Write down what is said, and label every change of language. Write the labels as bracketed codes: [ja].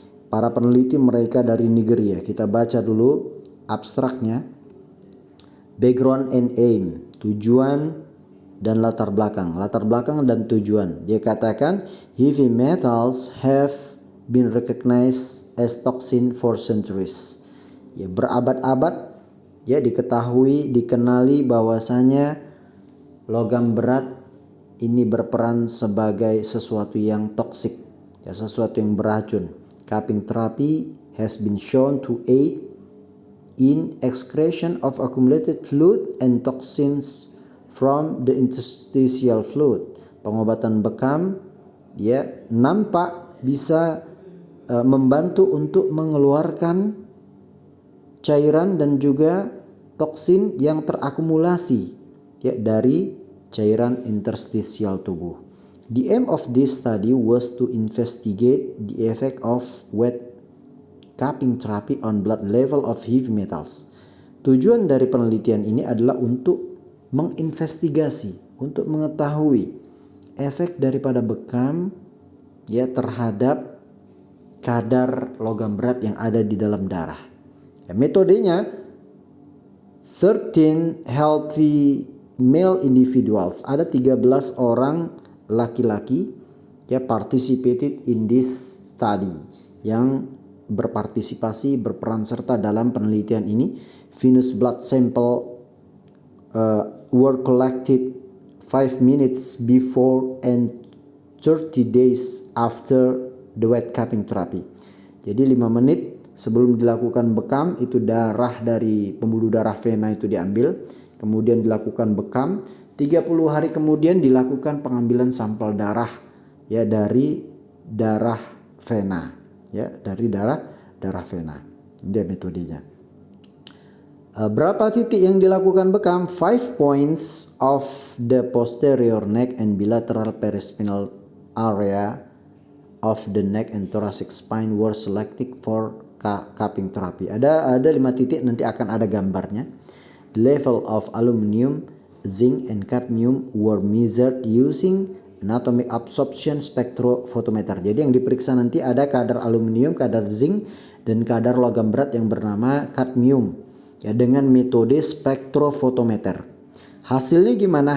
[id] Para peneliti mereka dari Nigeria. Kita baca dulu abstraknya. [en] Background and aim, [id] tujuan dan latar belakang. Latar belakang dan tujuan. Dia katakan [en] heavy metals have been recognized as toxin for centuries. [id] Ya, berabad-abad ya dikenali bahwasanya logam berat ini berperan sebagai sesuatu yang toksik, ya, sesuatu yang beracun. [en] Cupping therapy has been shown to aid in excretion of accumulated fluid and toxins from the interstitial fluid. [id] Pengobatan bekam ya nampak bisa membantu untuk mengeluarkan cairan dan juga toksin yang terakumulasi ya dari cairan interstisial tubuh. [en] The aim of this study was to investigate the effect of wet cupping therapy on blood level of heavy metals. [id] Tujuan dari penelitian ini adalah untuk menginvestigasi, untuk mengetahui efek daripada bekam ya terhadap kadar logam berat yang ada di dalam darah. Ya, metodenya 13 [en] healthy male individuals, [id] ada 13 orang laki-laki ya [en] participated in this study, [id] yang berpartisipasi berperan serta dalam penelitian ini. [en] Venous blood sample were collected 5 minutes before and 30 days after the wet cupping therapy. [id] Jadi 5 menit sebelum dilakukan bekam itu darah dari pembuluh darah vena itu diambil, kemudian dilakukan bekam, 30 hari kemudian dilakukan pengambilan sampel darah ya dari darah vena, ya dari darah vena. Ini metodenya. Berapa titik yang dilakukan bekam? [en] 5 points of the posterior neck and bilateral perispinal area of the neck and thoracic spine were selected for cupping therapy. [id] Ada 5 titik, nanti akan ada gambarnya. [en] The level of aluminium, zinc and cadmium were measured using anatomic absorption spectrophotometer. [id] Jadi yang diperiksa nanti ada kadar aluminium, kadar zinc dan kadar logam berat yang bernama cadmium ya dengan metode spectrophotometer. Hasilnya gimana?